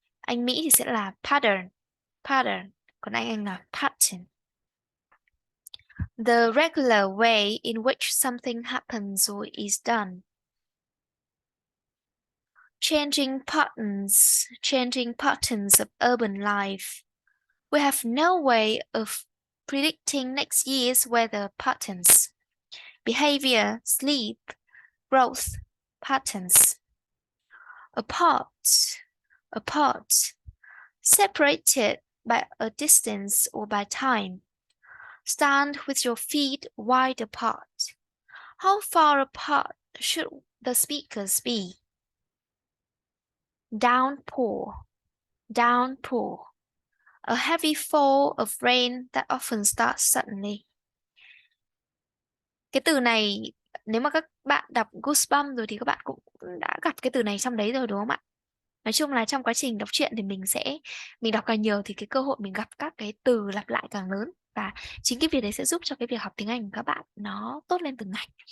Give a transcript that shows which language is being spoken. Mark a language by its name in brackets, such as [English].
[Vietnamese] Anh Mỹ thì sẽ là pattern, pattern, còn anh là pattern. [English] The regular way in which something happens or is done. Changing patterns of urban life. We have no way of predicting next year's weather patterns. Behavior, sleep, growth patterns. Apart, apart. Separated by a distance or by time. Stand with your feet wide apart. How far apart should the speakers be? Downpour, downpour. A heavy fall of rain that often starts suddenly. [Vietnamese] Cái từ này, nếu mà các bạn đọc Goosebumps rồi thì các bạn cũng đã gặp cái từ này trong đấy rồi đúng không ạ? Nói chung là trong quá trình đọc truyện thì mình đọc càng nhiều thì cái cơ hội mình gặp các cái từ lặp lại càng lớn, và chính cái việc đấy sẽ giúp cho cái việc học tiếng Anh của các bạn nó tốt lên từng ngày.